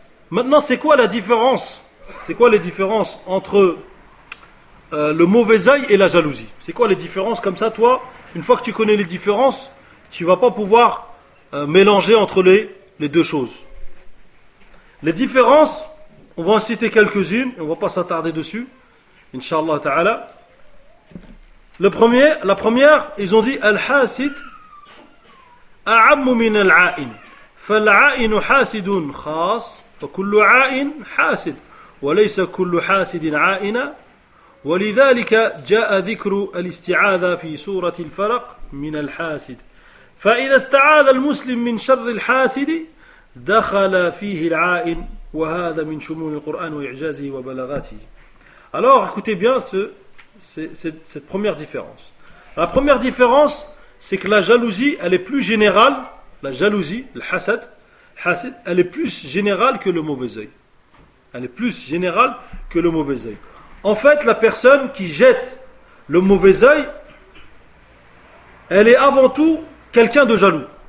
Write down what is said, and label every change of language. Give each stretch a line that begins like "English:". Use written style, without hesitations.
French: Maintenant, c'est quoi la différence? C'est quoi les différences entre le mauvais œil et la jalousie? C'est quoi les différences? Comme ça, toi, une fois que tu connais les différences, tu ne vas pas pouvoir mélanger entre les deux choses. Les différences, on va en citer quelques-unes, on ne va pas s'attarder dessus.
Arabic: Inch'Allah ta'ala.
French: La première, ils ont dit
Arabic: Al-Hasid أعم من العائن فالعائن حاسد خاص فكل عائن حاسد وليس كل حاسد عائنا ولذلك جاء ذكر الاستعاذة في سورة الفلق من الحاسد فإذا استعاذ المسلم من شر الحاسد دخل فيه العائن وهذا من شمول القرآن وإعجازه وبلاغاته.
French: Alors écoutez bien cette première différence. La première différence, c'est que la jalousie, elle est plus générale, la jalousie, le hasad, elle est plus générale que le mauvais œil. Elle est plus générale que le mauvais œil. En fait, la personne qui jette le mauvais œil, elle est avant tout quelqu'un de jaloux.